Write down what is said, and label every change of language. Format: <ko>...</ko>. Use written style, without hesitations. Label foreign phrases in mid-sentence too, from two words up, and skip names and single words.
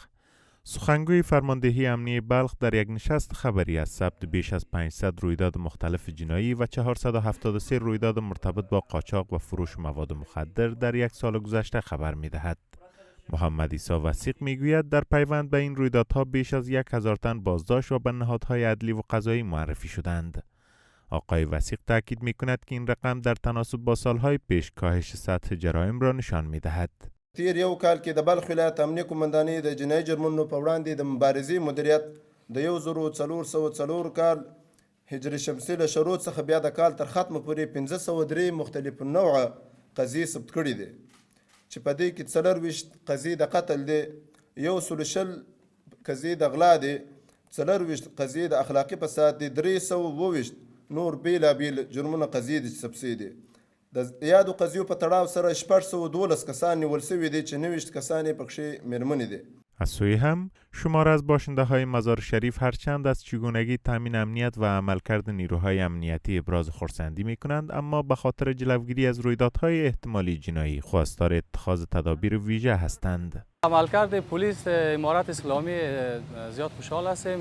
<fa>سخنگوی فرماندهی امنیتی بلخ در یک نشست خبری از ثبت بیش از 500 رویداد مختلف جنایی و 473 رویداد مرتبط با قاچاق و فروش مواد مخدر در یک سال گذشته خبر می‌دهد. محمد عیسی وثیق میگوید در پیوند به این رویدادها بیش از 1000 تن بازداشت و به نهادهای عدلی و قضایی معرفی شدند. آقای وثیق تاکید می‌کند که این رقم در تناسب با سالهای پیش کاهش سطح جرایم را نشان می‌دهد.</fa> <ps>تیر یو کال کې د بلخ ولایت امنیه قومندانۍ د جنایي جرمونو په وړاندې د مبارزې مدیریت د 1404 کال هجري شمسي له شروع څخه بیا د کال تر ختمه پورې 1503 مختلف نوعه قضیې ثبت کړي دي چې په دې کې 24 قضیې د قتل دي، 120 قضیې د غلا دي، 24 قضیې د اخلاقي فساد دي، 320 نور بیلابیل جرمونه قضیې دي چې ثبت شوي دي. د یادو قضیو په تړاو سره 612 کسان نیول شوي دي چې 90 کسان یې پکښې مېرمنې دي.</ps> <fa>از سوی هم شمار از باشنده های مزار شریف هرچند از چگونگی تامین امنیت و عملکرد نیروهای امنیتی ابراز خرسندی می کنند، اما به خاطر جلوگیری از رویدادهای احتمالی جنایی خواستار اتخاذ تدابیر ویژه هستند. عملکرد پلیس امارت اسلامی زیاد خوشحال هستیم.</fa>